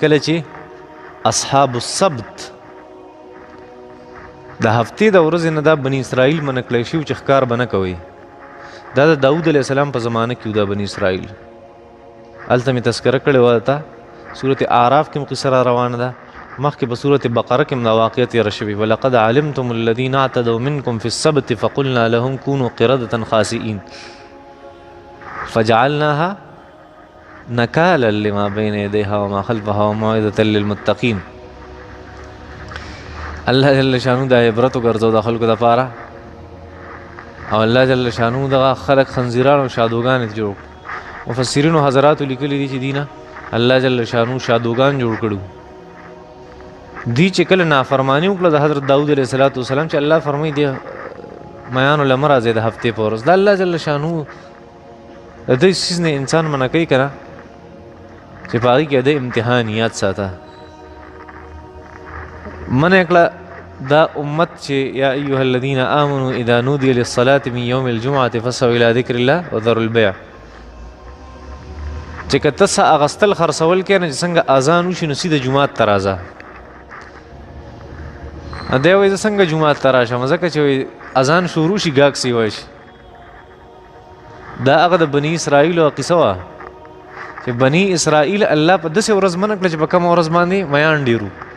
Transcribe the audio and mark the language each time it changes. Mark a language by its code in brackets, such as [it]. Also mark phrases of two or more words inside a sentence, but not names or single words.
[ps] کله چې [ar] اصحاب السبت [ps] د هفتې د ورځې نه دا بني اسرائیل منع کړی شوي چې ښکار به نه کوئ. دا د داود علیه السلام په زمانه کې دا بني اسرائیل. هلته مې تذکره کړې وه ته صورت اعراف کې م قصه را روانه ده. مخکې په صورت بقره کې م دا واقعه تېره شوې. [ar] ولقد علمتم الذین اعتدوا منکم فی السبت فقلنا لهم کونوا قردة خاسئین فجعلناها نکالا لما بین یدیها وما خلفها وموعظة للمتقین. [ps] الله جل شانو دا عبرت وګرځو د خلکو دپاره او الله جل شانو دغه خلک خنزیران او شادوګان جوړ. مفسرینو حضراتو لیکلي دي چې دینه الله جل شانو شادوګان جوړ کړو. دی چې کله نافرمانی وکړه د حضرت داود علیه السلام چې الله فرمایي دی میانو له مه راځئ د هفتې په ورځ. دا الله جل شانو د دې څیز نه انسان منع کوي که نه چې په هغې کې د امتحان یاد ساته. منع کړه دا امت چې [ar] یا ایها الذین آمنوا اذا نودي للصلاة من یوم الجمعة فاسعوا الى ذکر الله وذروا البیع. [ps] چې که ته څه اغستل خرڅول کې نه چې څنګه اذان وشي نو سیده جومات ته راځه. دی وایي زه څنګه جومات ته راشم ځکه چې اذان شروع شي ګاګ سی وایي. دا هغه د بني اسرائیلو قصه وه چې بني اسرائیل الله په داسې ورځ منع کړه چې په کومه ورځ باندې میان ډېرو.